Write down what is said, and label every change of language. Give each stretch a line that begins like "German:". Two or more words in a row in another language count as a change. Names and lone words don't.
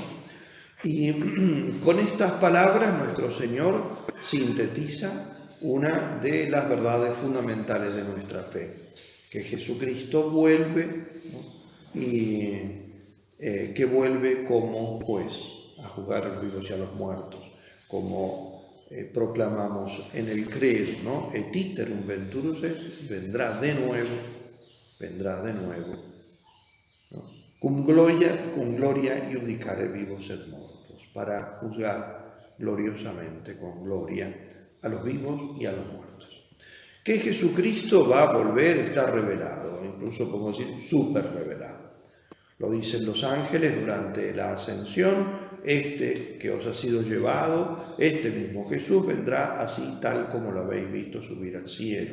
Spanish: Y con estas palabras nuestro Señor sintetiza una de las verdades fundamentales de nuestra fe, que Jesucristo vuelve, ¿no? Y que vuelve como juez a juzgar a los vivos y a los muertos, como proclamamos en el credo, ¿no?
Latin: Et iterum venturus est,
Spanish: vendrá de nuevo, ¿no?
Latin: Cum gloria iudicare vivos et mortos,
Spanish: para juzgar gloriosamente, con gloria, a los vivos y a los muertos. Que Jesucristo va a volver está revelado, incluso podemos decir súper revelado. Lo dicen los ángeles durante la ascensión: este que os ha sido llevado, este mismo Jesús, vendrá así tal como lo habéis visto subir al cielo.